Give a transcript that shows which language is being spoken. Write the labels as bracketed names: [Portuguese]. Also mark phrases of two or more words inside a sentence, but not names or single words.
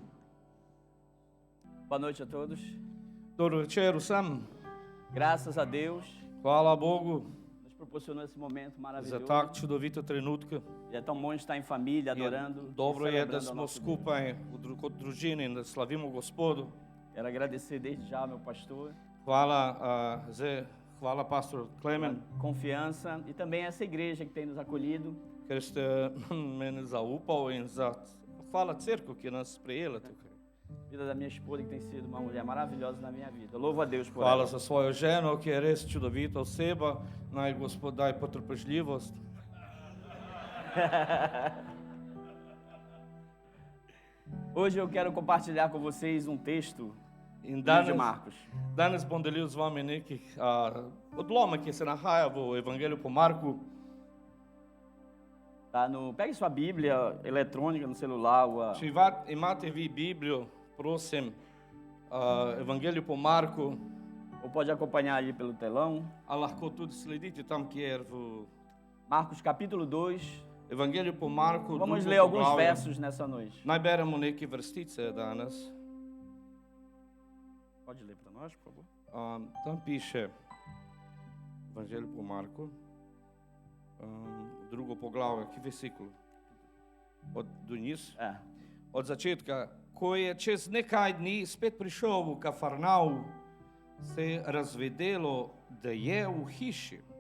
[Portuguese] Boa noite a todos. [Slovenian] Dobro večer vsem. [Portuguese] Graças a Deus, [Slovenian] Hvala Bogu [Portuguese] nos proporcionou esse momento [Slovenian] za [Portuguese] maravilhoso. [Slovenian] tak čudovite trenutke. [Portuguese] E é tão bom estar em família, adorando. [Slovenian] Dobro [Portuguese] e [Slovenian] je, da [Portuguese] celebrando ao [Slovenian] smo [Portuguese] nosso Deus. [Slovenian] skupaj kot družini in da slavimo Gospodu. [Portuguese] Quero agradecer desde já ao meu pastor, [Slovenian] Hvala, hvala pastor [Portuguese] pela Klemen, confiança e também essa igreja que tem nos acolhido. [Slovenian] ker ste meni zaupal in hvala cerkvu, ki je nas sprejela tukaj. [Portuguese] Vida da minha esposa, que tem sido uma mulher maravilhosa na minha vida. Louvo a Deus por [Slovenian] Hvala [Portuguese] ela. [Slovenian] za svojo ženo, ki je res čudovita oseba. Naj Gospod daj potrpežljivost. [Portuguese] Hoje eu quero compartilhar com vocês um texto [Slovenian] In [Portuguese] do livro de [Slovenian] danes, [Portuguese] Marcos. [Slovenian] danes bom delil z vami nekih odlomek, ki se nahaja v Evangeliju po Marku. [Portuguese] Tá pegue sua Bíblia eletrônica no celular ou [Slovenian] Če imate vi Biblijo, prosim, Evangeliju po Marku, [Portuguese] ou pode acompanhar ali pelo telão. [Slovenian] a lahko tudi sledite tam, kjer v [Portuguese] Marcos capítulo 2. [Slovenian] Evangeliju po Marku. [Portuguese] Vamos [Slovenian] drugo [Portuguese] ler alguns [Slovenian] poglavje. [Portuguese] versos nessa noite. [Slovenian] Naj beremo neke vrstice danes. [Portuguese] Pode ler para nós, por favor. [Slovenian] Tam piše Evangelij po Marku, drugo poglavje, ki vesikul do niz. Od začetka, ko je čez nekaj dni spet prišel v Kafarnaum, se je razvedelo, da je v hiši.